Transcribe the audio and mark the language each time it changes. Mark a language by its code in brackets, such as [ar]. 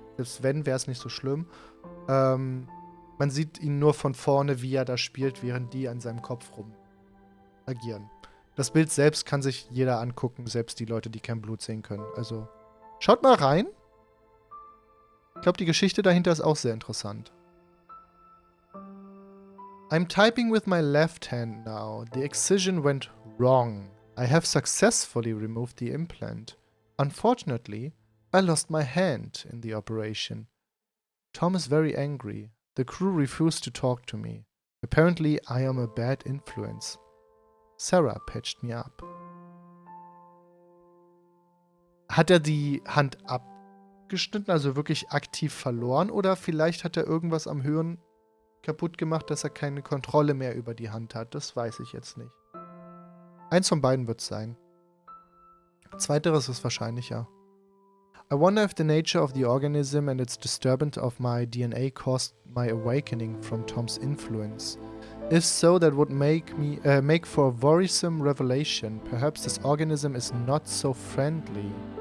[de] Selbst wenn, wäre es nicht so schlimm. Man sieht ihn nur von vorne, wie er da spielt, während die an seinem Kopf rum agieren. Das Bild selbst kann sich jeder angucken, selbst die Leute, die kein Blut sehen können. Also, schaut mal rein. Ich glaube, die Geschichte dahinter ist auch sehr interessant. [en] I'm typing with my left hand now. The excision went wrong. I have successfully removed the implant. Unfortunately, I lost my hand in the operation. Tom is very angry. The crew refused to talk to me. Apparently, I am a bad influence. Sarah patched me up. [de] Hat er die Hand abgeschnitten, also wirklich aktiv verloren? Oder vielleicht hat er irgendwas am Hirn kaputt gemacht, dass er keine Kontrolle mehr über die Hand hat? Das weiß ich jetzt nicht. Eins von beiden wird es sein. Zweiteres ist wahrscheinlicher. [en] I wonder if the nature of the organism and its disturbance of my DNA caused my awakening from Tom's influence. If so, that would make for a worrisome revelation. Perhaps this organism is not so friendly.